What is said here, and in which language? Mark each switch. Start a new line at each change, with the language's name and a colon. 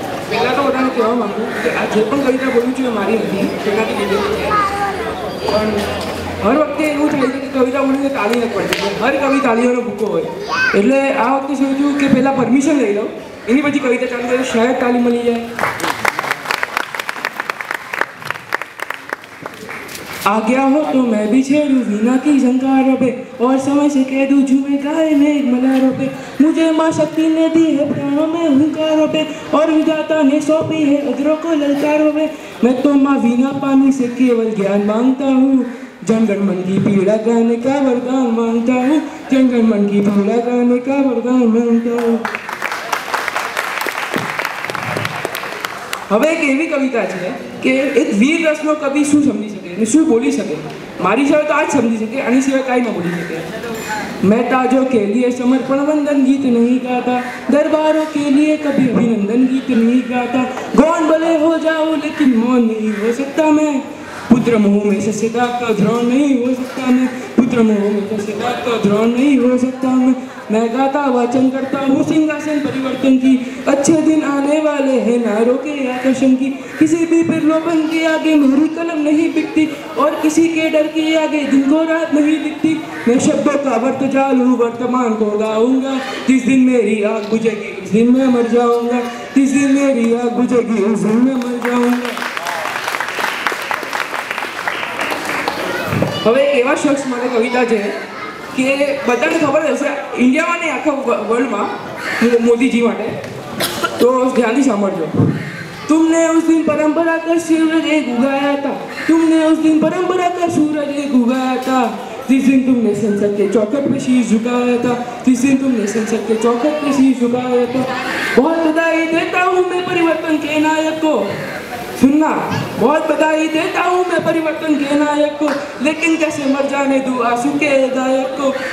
Gujarati: પહેલાં તો બધાને કહેવા માંગુ કે આ જે પણ કવિતા બોલું છું એ મારી નથી, તેનાથી લીધેલી છે. પણ હર વખતે એવું થાય છે કે કવિતા બોલીને તાળી નથી પડતી. હર કવિ તાળીઓનો ભૂકો હોય. એટલે આ વખતે સોચ્યું કે પહેલાં પરમિશન લઈ લઉં, એની પછી કવિતા ચાલુ કરે, શાયદ તાળી મળી જાય.
Hindi: आ गया हो तो मैं भी छेड़ूं वीणा की झंकारों पे और समय से कह दूं झूमे गाए मेघ मल्हारों पे. मुझे माँ शक्ति ने दी है प्राणों में हुंकारों पे और विधाता ने सौंपी है अजरों को ललकारों पे. मैं तो माँ वीणा पानी से केवल ज्ञान मांगता हूँ, जनगण मन की पीड़ा गाने का वरदान मांगता हूँ, जनगण मन की पीड़ा गाने का वरदान मांगता हूँ.
Gujarati: હવે એક એવી કવિતા છે કે એક વીર રસનો કવિ શું સમજી શકે ને શું બોલી શકે. મારી સિવાય તો આ જ સમજી શકે, આની સિવાય કાંઈ ન બોલી શકે.
Hindi: मैं ताजों के लिए समर्पण वंदन गीत नहीं गाता, दरबारों के लिए कभी अभिनंदन गीत नहीं गाता. गौन भले हो जाऊं लेकिन मौन नहीं हो सकता मैं, पुत्र मोह में से सदा का ध्रुव नहीं हो सकता मैं, पुत्र मोह में से सदा का ध्रुव नहीं हो सकता मैं गाता वाचन करता हूँ सिंहासन परिवर्तन की, अच्छे दिन आने वाले हैं नारों के आकर्षण की. किसी भी प्रलोभन के आगे मेरी कलम नहीं बिकती और किसी के डर के आगे दिन को रात नहीं दिखती. मैं शब्दों का वर्त जालू वर्तमान को गाऊंगा, जिस दिन मेरी आग बुझेगी उस दिन मैं मर जाऊंगा, जिस दिन मेरी आग बुझेगी उस दिन मैं मर जाऊंगा.
Gujarati: હવે એવા શખ્સ માટે કવિતા છે કે બધાને ખબર હશે ઇન્ડિયામાં નહીં આખા વર્લ્ડમાં, મોદીજી માટે. તો ધ્યાનથી સાંભળજો.
Hindi: तुमने उस दिन परंपरा का सूरज एक उगाया था, तुमने उस दिन परंपरा का सूरज एक उगाया था, जिस दिन तुमने संसद के चौखट पे शीश झुकाया था, जिस दिन तुमने संसद के चौखट पे शीश झुकाया था. बहुत बधाई देता हूँ मैं परिवर्तन के नायक को, सुनना, बहुत बधाई देता हूँ मैं परिवर्तन के नायक को, लेकिन कैसे मर जाने दूँ आंसू के गायक को.